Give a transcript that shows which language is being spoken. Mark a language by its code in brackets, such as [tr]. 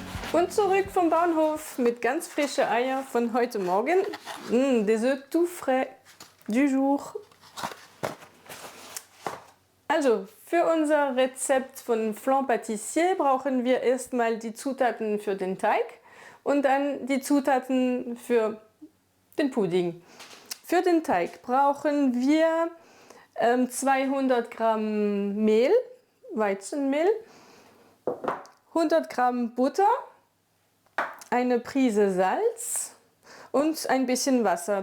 [de] Und zurück vom Bahnhof mit ganz frischen Eier von heute Morgen. [fr] Des œufs tout frais du jour. [de] Also, für unser Rezept von Flan Pâtissier brauchen wir erstmal die Zutaten für den Teig und dann die Zutaten für den Pudding. Für den Teig brauchen wir 200 Gramm Mehl, Weizenmehl, 100 Gramm Butter, eine Prise Salz und ein bisschen Wasser.